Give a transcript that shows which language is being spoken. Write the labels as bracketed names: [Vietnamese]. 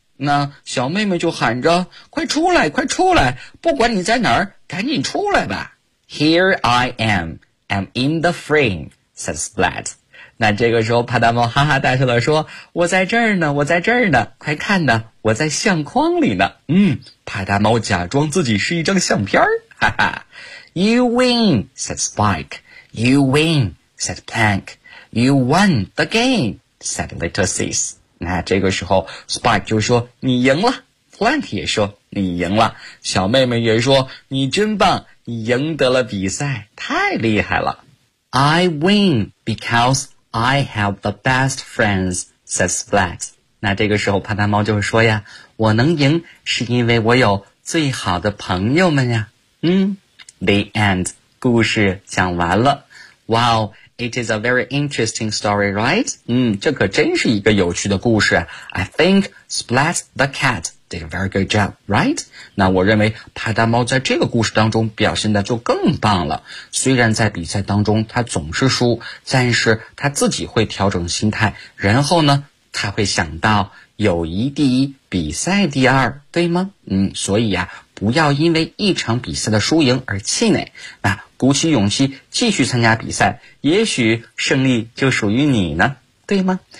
[Chinese] 那小妹妹就喊着，快出来快出来，不管你在哪儿赶紧出来吧。 [English] Here I am, I'm in the frame, said Splat. [Chinese] 那这个时候帕达猫哈哈大笑的说，我在这儿呢，我在这儿呢，快看呢，我在相框里呢。帕达猫假装自己是一张相片，哈哈。 [English] You win, said Spike. You win, said Plank. You won the game, said Little Sis. [Chinese] 那这个时候 Spike 就说你赢了， Plank 也说你赢了，小妹妹也说你真棒，你赢得了比赛，太厉害了。 [English] I win because I have the best friends, said Splat. [Chinese] 那这个时候帕达猫就说呀，我能赢是因为我有最好的朋友们呀。 [English] The end. [Chinese] 故事讲完了。 [English] Wow, it is a very interesting story, right? [Chinese] 这可真是一个有趣的故事。 [English] I think Splat the cat did a very good job, right? [Chinese] 那我认为帕达猫在这个故事当中表现的就更棒了。虽然在比赛当中他总是输，但是他自己会调整心态，然后呢，他会想到友谊第一，比赛第二，对吗？所以呀，不要因为一场比赛的输赢而气馁，那鼓起勇气继续参加比赛，也许胜利就属于你呢，对吗？